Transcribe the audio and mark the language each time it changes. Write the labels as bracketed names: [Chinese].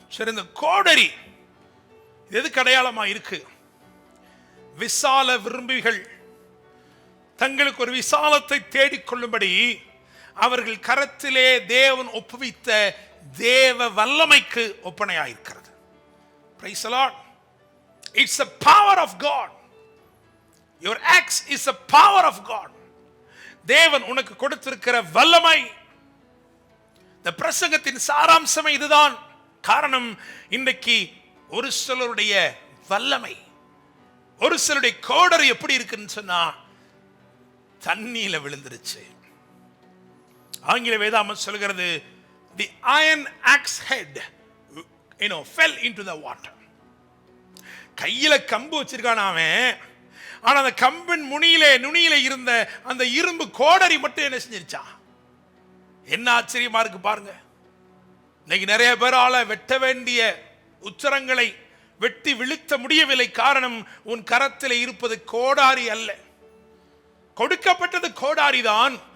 [Tamil] சரி, இந்த கோடரி எதுக்கு அடையாளமா இருக்கு? விசால விரும்பிகள் தங்களுக்கு ஒரு விசாலத்தை தேடிக்கொள்ளும்படி அவர்கள் கரத்திலே தேவன் ஒப்புவித்த தேவ வல்லமைக்கு ஒப்பனையாயிருக்கிறது. [English] Praise the Lord. It's the power of God. Your axe is the power of God. [Tamil] தேவன் உனக்கு கொடுத்திருக்கிற வல்லமை. இந்த பிரசங்கத்தின் சாராம்சமே இதுதான். காரணம், இன்றைக்கு ஒரு சிலருடைய வல்லமை, ஒரு சிலருடைய கோடரி எப்படி இருக்குன்னு சொன்னா தண்ணியில விழுந்துருச்சு. ஆங்கில வேதாகமம் சொல்கிறது, [English] the iron axe head fell into the water. [Tamil] கையில கம்பு வச்சிருக்கான் அவன். ஆனா அந்த கம்பின் நுனியில இருந்த அந்த இரும்பு கோடரி மட்டும் என்ன செஞ்சிருச்சான்? என்ன ஆச்சரியமா இருக்கு பாருங்க. இன்னைக்கு நிறைய பேரால வெட்ட வேண்டிய உச்சரங்களை வெட்டி விழுத்த முடியவில்லை. காரணம், உன் கரத்தில் இருப்பது கோடாரி அல்ல. கொடுக்கப்பட்டது கோடாரி தான்.